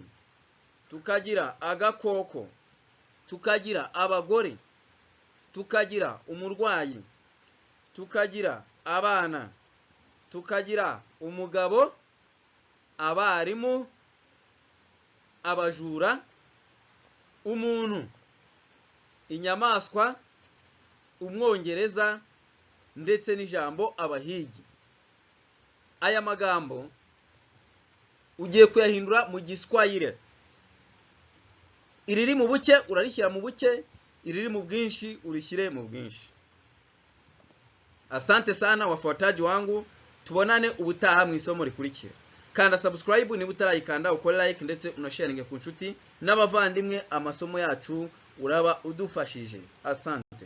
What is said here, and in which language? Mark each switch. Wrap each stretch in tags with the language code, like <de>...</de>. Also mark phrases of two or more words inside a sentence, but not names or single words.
<rw>tukagira agakoko, tukagira abagore, tukagira umurwayi, tukagira abana, tukagira umugabo, abarimu, abajura, umuntu, inyamaswa, umwongereza ndetse n'ijambo abahigi. Aya magambo ugiye kuyahindura mu Giswahili. Iriri mu buke urarishyira mu buke, iriri mu bwinshi urishyire mu bwinshi.</rw> <sw>Asante sana wafuataji wangu,</sw> <rw>tubonane ubutaha mu isomo rikurikira. Kanda subscribe niba utarayikanda, ukore like ndetse unasharinge ku nshuti n'abavandimwe. Amasomo yacu uraba udufashije.</rw> <sw>Asante.</sw>